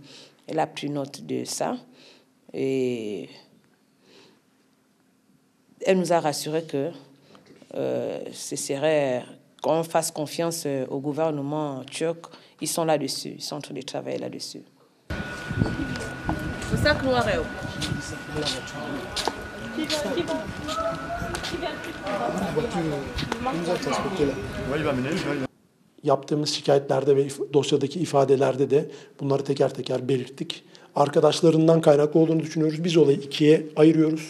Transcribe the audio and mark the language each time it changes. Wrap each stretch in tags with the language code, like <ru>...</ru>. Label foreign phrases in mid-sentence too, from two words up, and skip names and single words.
<fr>Elle a pris note de ça et elle nous a rassuré que ce serait qu'on fasse confiance au gouvernement turc. Ils sont là-dessus, ils sont en train de travailler là-dessus. Le sac noir est où?</fr> <tr>Yaptığımız şikayetlerde ve dosyadaki ifadelerde de bunları teker teker belirttik. Arkadaşlarından kaynaklı olduğunu düşünüyoruz. Biz olayı ikiye ayırıyoruz.</tr>